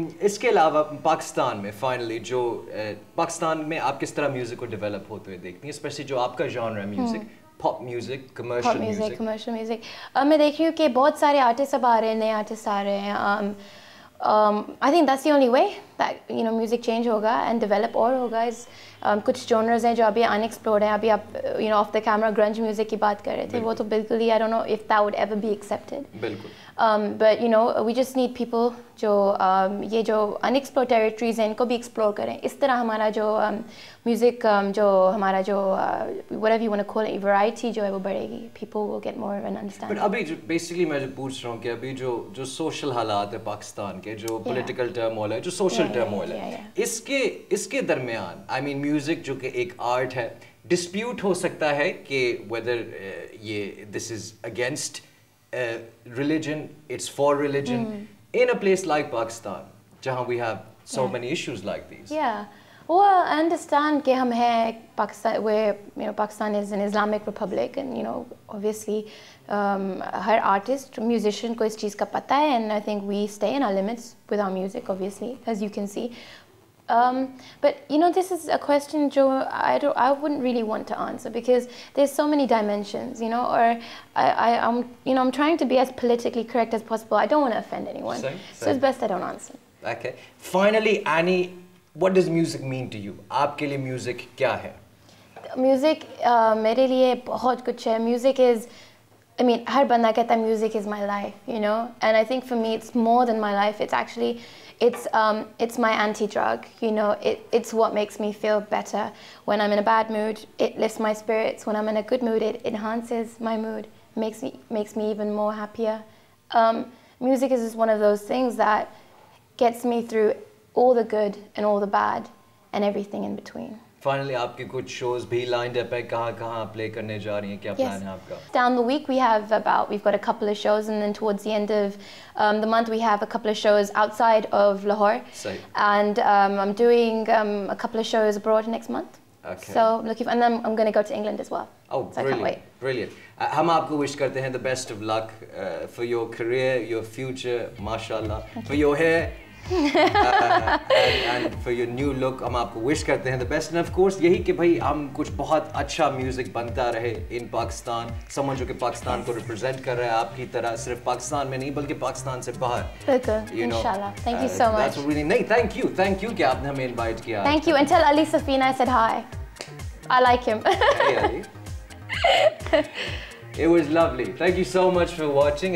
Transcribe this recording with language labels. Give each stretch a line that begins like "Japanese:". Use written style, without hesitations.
Hindi: इसके अलावा पाकिस्तान में फाइनली जो पाकिस्तान में आप किस तरह म्यूजिक को डेवलप होते हुए देखती हैं, स्पेशली जो आपका जॉनर है music, pop music, commercial music? Commercial music मैं देख रही हूँ कि बहुत सारे आर्टिस्ट अब आ रहे हैं, नए आर्टिस्ट आ रहे हैं.
English: I think that's the only way that music change होगा and develop और होगा.
Hindi: is कुछ genres हैं जो अभी unexplored हैं. अभी आप
English: off the camera
Hindi: grunge music की बात कर रहे थे, वो तो बिल्कुल ही
English: I don't know if that would ever be accepted.
Hindi: बिल्कुल.
English: But we just need people
Hindi: जो ये जो
English: unexplored territories हैं इनको भी explore करें.
Hindi: इस तरह हमारा जो music जो हमारा जो
English: whatever you want to call it
Hindi: variety जो है वो बढ़ेगी.
English: People will get more of an understanding.
Hindi: But अभी जो basically मैं जो पूछ रहा हूँ कि अभी जो social हालात है पाकिस्तान के, जो political turmoil है, जो social turmoil है, इसके दरमियान I mean music जो कि एक art है, dispute हो सकता है कि whether ये
English: this is against religion, it's for religion, in a place like Pakistan,
Hindi: जहाँ
English: we have so many issues like these. Yeah, well, I understand
Hindi: कि हम हैं
English: Pakistan, where Pakistan is an Islamic republic, and obviously
Hindi: हर artist, musician को इस चीज़ का पता है,
English: and I think we stay in our limits with our music, obviously, as you can see. But this is a question जो I wouldn't really want to answer because there's so many dimensions, or I'm trying to be as politically correct as possible. I don't want to offend anyone, so it's best I don't answer. Okay. Finally, Annie, what does music mean to you?
Hindi: आपके लिए music क्या है? Music मेरे लिए बहुत कुछ है.
English: Music is, I mean,
Hindi: हर बंदा कहता है
English: music is my life, and I think for me it's more than my life. It's actually it's my anti-drug, it's what makes me feel better. When I'm in a bad mood, it lifts my spirits. When I'm in a good mood, it enhances my mood, makes me even more happier. Music is just one of those things that gets me through all the good and all the bad and everything in between.
Hindi: Finally, आपके कुछ shows भी lined up है, कहाँ play करने जा रही हैं, क्या plan है आपका?
English: Down the week we've got a couple of shows, and then towards the end of the month we have a couple of shows outside of Lahore. And I'm doing a couple of shows abroad next month. Okay. So and then I'm going to go to England as well. Oh, so I can't wait. Brilliant.
Hindi: हम आपको wish करते हैं
English: the best of luck for your career, your future, mashallah, for your hair. and for your new look,
Hindi: हम आपको wish करते हैं
English: the best, and of course
Hindi: यही कि भाई हम कुछ बहुत अच्छा music बनता रहे in Pakistan, someone जो कि पाकिस्तान को represent कर रहा है आपकी तरह, सिर्फ पाकिस्तान में नहीं बल्कि पाकिस्तान से बाहर. बिल्कुल, इंशाल्लाह.
English: Thank you so much. That's really
Hindi: नहीं, thank you कि आपने हमें invite किया.
English: Thank you, and tell Ali Safina I said hi. I like him. Hey Ali. It was lovely. Thank you so much for watching.